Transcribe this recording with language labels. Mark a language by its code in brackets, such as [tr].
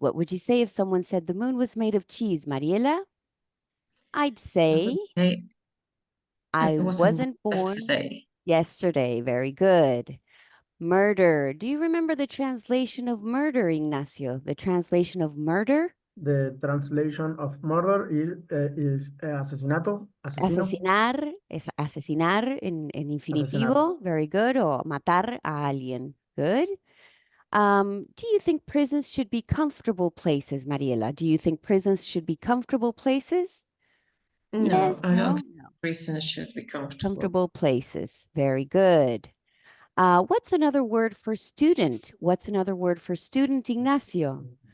[en] What would you say if someone said the moon was made of cheese, Mariela? I'd say I wasn't born yesterday. Very good. Murder. Do you remember the translation of murder, Ignacio? The translation of murder? The translation of murder is asesinato, asesino. [es] Asesinar es asesinar en infinitivo. [en] Very good. [es] O matar a alguien. [en] Good. Do you think prisons should be comfortable places, Mariela? Do you think prisons should be comfortable places? No, Yes, I no, don't think prisons should be comfortable. Comfortable places. Very good. What's another word for student? What's another word for student, Ignacio?